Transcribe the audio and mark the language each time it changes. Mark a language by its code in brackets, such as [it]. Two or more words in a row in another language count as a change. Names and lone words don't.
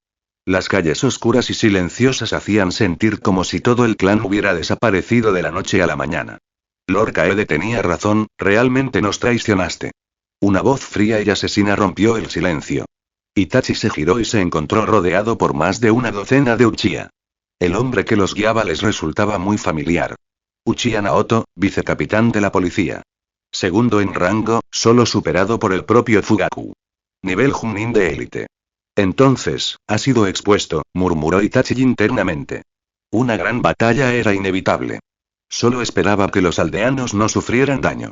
[es] Las calles oscuras y silenciosas hacían sentir como si todo el clan hubiera desaparecido de la noche a la mañana. Lord Kaede tenía razón, realmente nos traicionaste. Una voz fría y asesina rompió el silencio. Itachi se giró y se encontró rodeado por más de una docena de Uchiha. El hombre que los guiaba les resultaba muy familiar. Uchiha Naoto, vicecapitán de la policía. Segundo en rango, solo superado por el propio Fugaku. Nivel Chunin de élite. Entonces, ha sido expuesto, murmuró Itachi internamente. Una gran batalla era inevitable. Solo esperaba que los aldeanos no sufrieran daño.